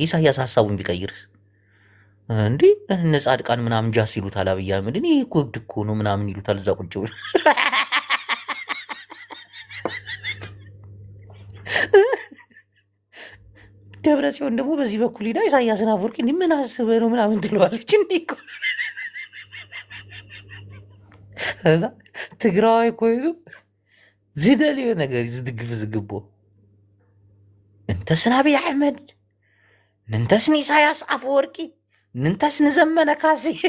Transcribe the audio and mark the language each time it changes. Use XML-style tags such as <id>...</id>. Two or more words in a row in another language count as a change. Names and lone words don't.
<am>ኢሳያስ ሀሳቡን ቢቀይርስ እንዴ? እነ ጻድቃን ምናምን ጃስ ይሉታል አብይ አህመድን። ይሄ እኮ እብድ እኮ ነው ምናምን ይሉታል እዛ ቁጭ ብሎ ደብረ ጽዮን ደግሞ በዚህ በኩል ሄዳ ኢሳያስን አፈወርቂ እንዲህ ምን አስበህ ነው ምናምን ትለዋለች። እንዴ እኮ</am> <ti>ትግራዋይ ኮይኑ ዝደልዮ ነገር ዝድግፍ ዝግቦ እንተስን አብይ አሕመድ ንንተስን ኢሳያስ አፈወርቂ ንንተስን ዘመነ ካሴ</ti>